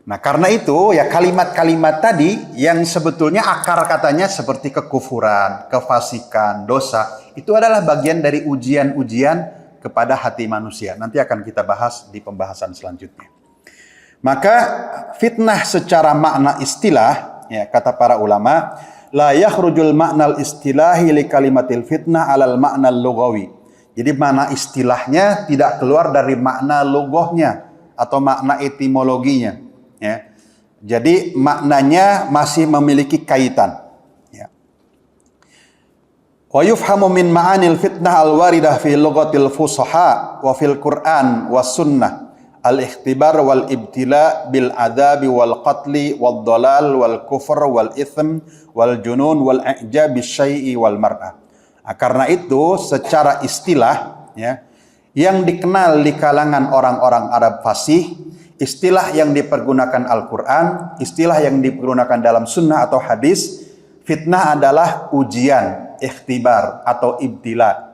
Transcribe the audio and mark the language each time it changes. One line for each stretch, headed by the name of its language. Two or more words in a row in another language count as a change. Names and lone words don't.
Indonesian: Nah, karena itu ya kalimat-kalimat tadi yang sebetulnya akar katanya seperti kekufuran, kefasikan, dosa, itu adalah bagian dari ujian-ujian kepada hati manusia. Nanti akan kita bahas di pembahasan selanjutnya. Maka fitnah secara makna istilah, ya kata para ulama,
Arabic: لا يخرج المعنى الاصطلاحي لكلمة الفتنة عن المعنى اللغوي.
Indonesian: Jadi makna istilahnya tidak keluar dari makna logohnya atau makna etimologinya. Ya. Jadi maknanya masih memiliki kaitan. Ya.
Arabic: ويفهم من معاني الفتنة الواردة في لغة الفصحاء وفي القرآن والسنة الاختبار والابتلاء بالعذاب والقتل والضلال والكفر والإثم والجنون والإعجاب بالشيء والمرأة.
Indonesian: Nah, karena itu secara istilah ya, yang dikenal di kalangan orang-orang Arab fasih, istilah yang dipergunakan Al-Quran, istilah yang dipergunakan dalam sunnah atau hadis, fitnah adalah ujian, ikhtibar atau ibtila.